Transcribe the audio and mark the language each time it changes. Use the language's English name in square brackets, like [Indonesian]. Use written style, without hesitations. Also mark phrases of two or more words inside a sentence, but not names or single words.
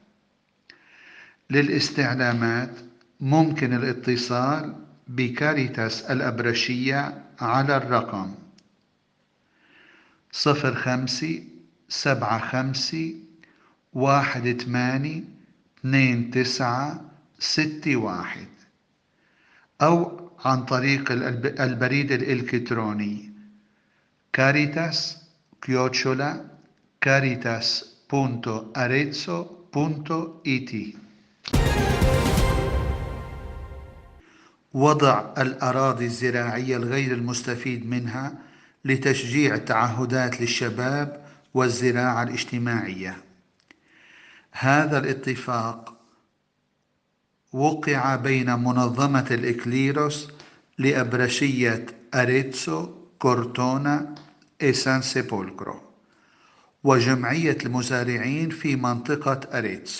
[Arabic] للاستعلامات ممكن الاتصال بكاريتاس الأبرشية على الرقم 0575182961 أو عن طريق البريد الإلكتروني caritas@caritas.arezzo.it. وضع الأراضي الزراعية الغير المستفيد منها لتشجيع تعهدات للشباب والزراعة الاجتماعية. هذا الاتفاق وقع بين منظمة الإكليروس لأبرشية أريتسو، كورتونا، سان سيبولكرو، وجمعية المزارعين في منطقة أريتسو.